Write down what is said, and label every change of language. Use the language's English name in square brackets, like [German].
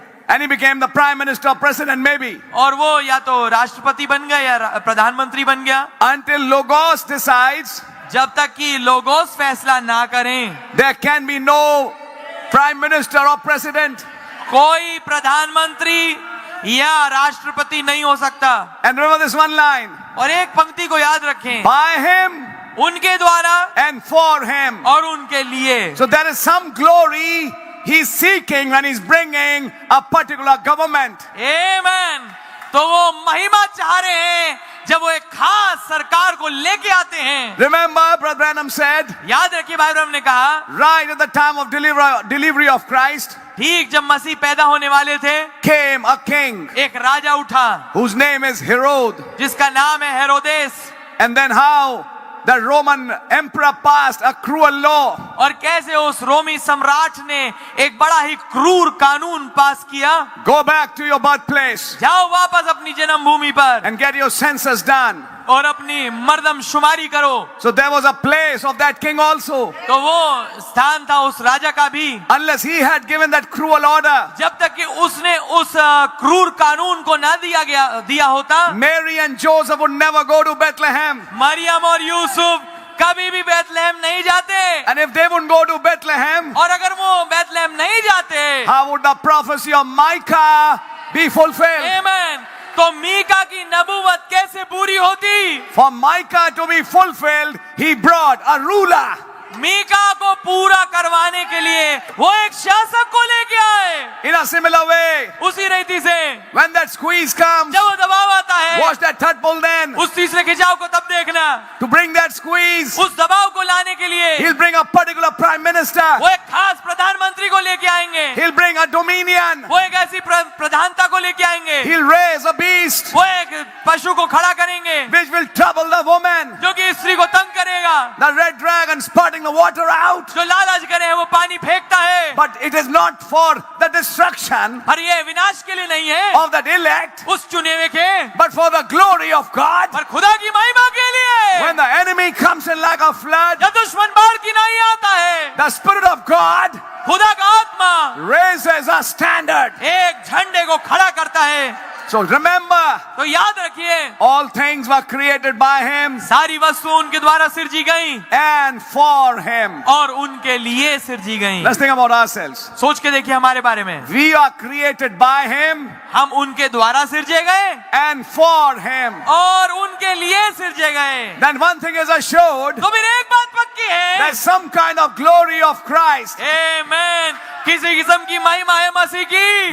[English] And he became the prime minister, president maybe. [Hindi] और वो या तो राष्ट्रपति बन गया या प्रधानमंत्री बन गया, [English] Until Logos decides, [Hindi] जब तक कि लोगोस फैसला ना करें [English] there can be no prime minister or president. [Hindi] कोई प्रधानमंत्री या राष्ट्रपति नहीं हो सकता। [English] And remember this one line, [Hindi] और एक पंक्ति को याद रखें, [English] by him [Hindi] उनके द्वारा [English] and for him. [Hindi] और उनके लिए। [English] So there is some glory he's seeking when he's bringing a particular government. [Hindi] आमेन। तो वो महिमा चाह रहे हैं जब वो एक खास सरकार को लेके आते हैं। [English] Remember, Brother Branham said, [Hindi] याद रखिए भाई ब्रह्म ने कहा, [English] right at the time of delivery of Christ, [Hindi] ठीक जब मसीह पैदा होने वाले थे, [English] came a king [Hindi] एक राजा उठा [English] whose name is Herod. [Hindi] जिसका नाम है हेरोदेस। [English] And then how the Roman emperor passed a cruel law. [Hindi] और कैसे उस रोमी सम्राट ने एक बड़ा ही क्रूर कानून पास किया, [English] Go back to your birthplace [Hindi] जाओ वापस अपनी जन्मभूमि पर [English] and get your census done. [Hindi] और अपनी मर्दमशुमारी करो। [English] So there was a place of that king also. [Hindi] तो वो स्थान था उस राजा का भी, [English] Unless he had given that cruel order, [Hindi] जब तक कि उसने उस क्रूर कानून को ना दिया होता, [English] Mary and Joseph would never go to Bethlehem. [Hindi] Maryam और यूसुफ कभी भी बैतलहम नहीं जाते। [English] And if they wouldn't go to Bethlehem, [Hindi] और अगर वो बैतलहम नहीं जाते, [English] how would the prophecy of Micah be fulfilled? [Hindi] आमेन, तो मीका की नबूवत कैसे पूरी होती? [English] For Micah to be fulfilled, he brought a ruler. [Hindi] Mika को पूरा करवाने के लिए वो एक शासक को लेके आए। [English] In a similar way, [Hindi] उसी रीति से [English] when that squeeze comes, [Hindi] जब वो दबाव आता है, [English] watch that third pull then. [Hindi] उस तीसरे खिंचाव को तब देखना, [English] To bring that squeeze, [Hindi] उस दबाव को लाने के लिए [English] he'll bring a particular prime minister. [Hindi] वो एक खास प्रधानमंत्री को लेके आएंगे, [English] He'll bring a dominion. [Hindi] वो एक ऐसी प्रधानता को लेके आएंगे, [English] He'll raise a beast [Hindi] वो एक पशु को खड़ा करेंगे [English] which will trouble the woman. [Hindi] जो कि स्त्री को तंग करेगा, [English] The red dragon spotting the water out. [Hindi] जो लालच करे वो पानी फेंकता है। [English] But it is not for the destruction [Hindi] पर ये विनाश के लिए नहीं है [English] of that elect, [Hindi] उस चुने हुए के, [English] but for the glory of God. [Hindi] पर खुदा की महिमा के लिए। [English] When the enemy comes in like a flood, [Hindi] जब दुश्मन बाढ़ की नहीं आता है, [English] the Spirit of God [Hindi] खुदा का आत्मा [English] raises a standard. [Hindi] एक झंडे को खड़ा करता है। [English] So remember, [Hindi] तो याद रखिए, [English] all things were created by Him [Hindi] सारी वस्तु उनके द्वारा सिरजी गई [English] and for Him. [Hindi] और उनके लिए सिरजी गई। [English] Let's think about ourselves. [Hindi] सोच के देखिए हमारे बारे में, [English] We are created by Him [Hindi] हम उनके द्वारा सिरजे गए [English] and for Him. [Hindi] और उनके लिए सिरजे गए। [English] Then one thing is assured, [Hindi] तो फिर एक बात पक्की है, [English] there's some kind of glory of Christ [Hindi] आमेन, किसी किस्म की महिमा है मसीह की,